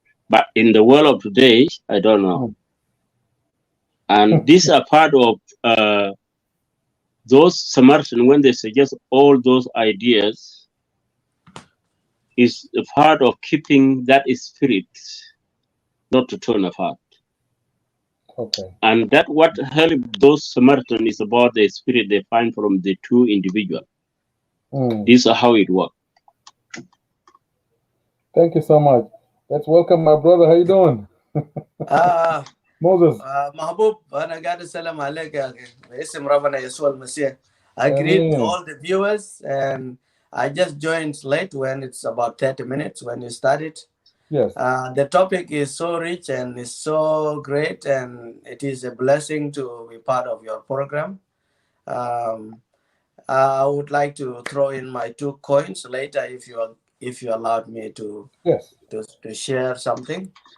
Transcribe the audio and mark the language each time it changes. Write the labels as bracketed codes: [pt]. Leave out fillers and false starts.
[en] But in the world of today, I don't know. And these are part of those Samaritans, when they suggest all those ideas, is a part of keeping that spirit not to turn apart. Okay. And that what helped those Samaritans is about the spirit they find from the two individuals. This is how it works. Thank you so much. Let's welcome my brother. How you doing? Moses. [ar] Mahbub, أنا قاعد أسلم عليك يا أخي باسم ربنا يسوع المسيح. [en] I greet all the viewers, and I just joined late when it's about 30 minutes when you started. Yes. The topic is so rich and is so great, and it is a blessing to be part of your program. I would like to throw in my 2 coins later if you allowed me to share something.